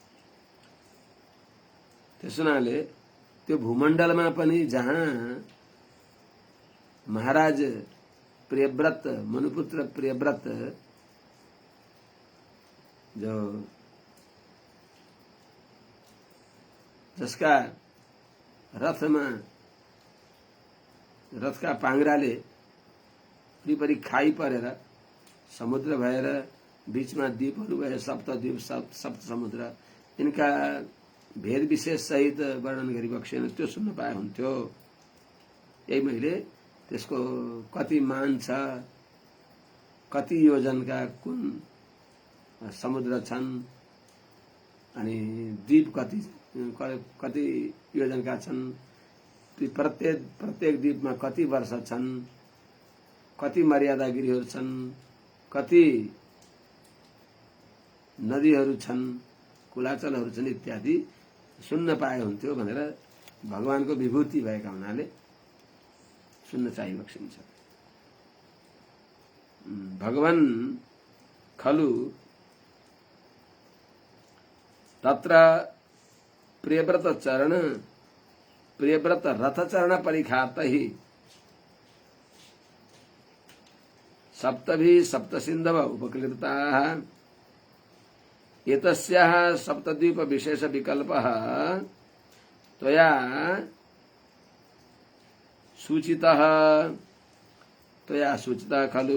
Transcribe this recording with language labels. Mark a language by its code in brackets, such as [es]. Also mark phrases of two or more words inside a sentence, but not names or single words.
[ne] त्यस हुनाले त्यो भूमण्डलमा पनि जहाँ महाराज प्रियव्रत, मनुपुत्र प्रियव्रत, जो जसका रथमा, रथका पाङ्ग्राले वरिपरि खाई परेर समुद्र भएर बीचमा द्वीपहरू भए, सप्तद्वीप, सप्त समुद्र, इनका भेद विशेष सहित वर्णन गरिबक्सेन, त्यो सुन्न पाए हुन्थ्यो। यही मैले त्यसको कति मान छ, कति योजनका कुन समुद्र छन्, अनि द्वीप कति योजनका छन्, प्रत्येक द्वीपमा कति वर्ष छन्, कति मर्यादागिरीहरू छन्, कति नदीहरू छन्, कुलाचलहरू छन्, इत्यादि सुन्न पाए हुन्थ्यो भनेर भगवानको विभूति भएका हुनाले सुन्न चाहिबक्सिन्छ। [sa] भगवान खलु तत्र प्रियव्रत रथ चरण परिखातहि सप्तभि सप्त सिन्धव उपकृताः एतस्याः सप्तद्वीप विशेष विकल्पः त्वया सूचितः खलु।